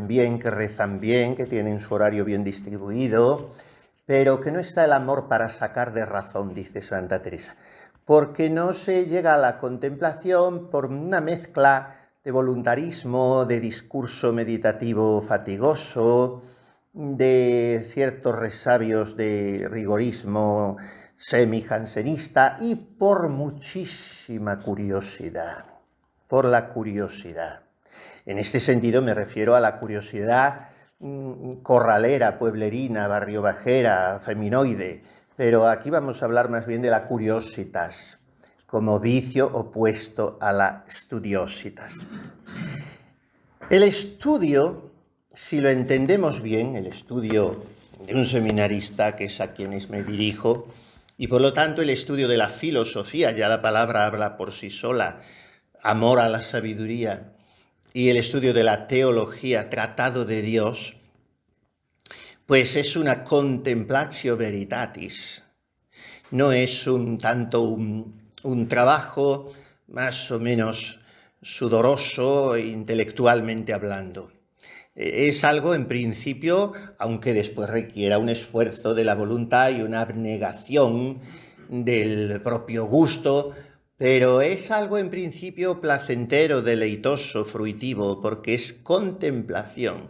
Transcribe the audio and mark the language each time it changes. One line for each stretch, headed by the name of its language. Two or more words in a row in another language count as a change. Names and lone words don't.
Spanish: bien, que rezan bien, que tienen su horario bien distribuido, pero que no está el amor para sacar de razón, dice Santa Teresa, porque no se llega a la contemplación por una mezcla de voluntarismo, de discurso meditativo fatigoso, de ciertos resabios de rigorismo semi-jansenista y por muchísima curiosidad, por la curiosidad. En este sentido me refiero a la curiosidad corralera, pueblerina, barriobajera, feminoide, pero aquí vamos a hablar más bien de la curiositas, como vicio opuesto a la studiositas. El estudio, si lo entendemos bien, el estudio de un seminarista, que es a quienes me dirijo, y por lo tanto el estudio de la filosofía, ya la palabra habla por sí sola, amor a la sabiduría, y el estudio de la teología, tratado de Dios, pues es una
Latin: contemplatio veritatis.
Spanish: No es un trabajo más o menos sudoroso intelectualmente hablando. Es algo en principio, aunque después requiera un esfuerzo de la voluntad y una abnegación del propio gusto, pero es algo en principio placentero, deleitoso, fruitivo, porque es contemplación.